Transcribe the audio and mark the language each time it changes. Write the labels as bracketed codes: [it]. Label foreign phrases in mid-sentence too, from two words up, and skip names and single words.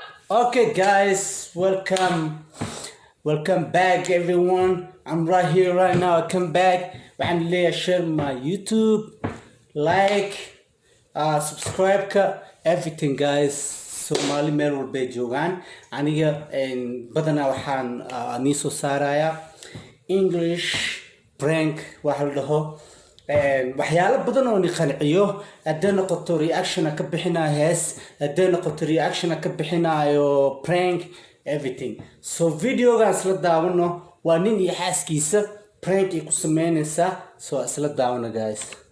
[en] Okay, guys, welcome back, everyone. I'm right here, right now. I come back. I'm gonna share my YouTube, like, subscribe, everything, guys. [so] Somali meel walbay joogaan aniga badanaa waxaan nii soo saarayaa [en] English prank [so] waxa la dhaho waxyaalo badan oo ni qanciyo haddii noqoto reaction ka bixinayo hees haddii noqoto reaction ka bixinayo [en] prank everything so [so] videogan isla daawano waa nin iyo xaaskiisa prank ay ku sameynaysa so isla daawano guys.